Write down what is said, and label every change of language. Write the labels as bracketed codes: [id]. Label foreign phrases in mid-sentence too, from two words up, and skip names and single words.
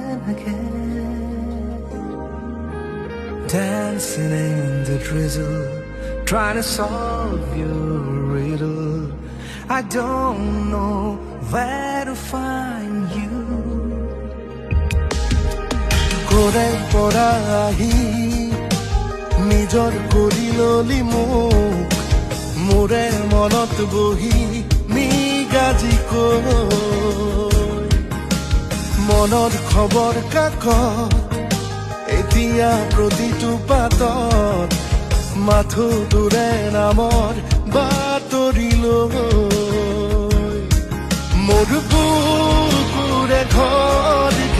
[en] again. Dancing in the drizzle, trying to solve your riddle. I don't know where to find you. [as] কোৰে পৰাহি নিজৰ কৰিলালি মোক মোৰে মনত বহি মিগাজি কৈ মনৰ খবৰ কাকত এতিয়া প্ৰতিটো পাতত মাথো দূৰে নামৰ বাতৰিলৈ মোৰ বুকুৰে ঘৰ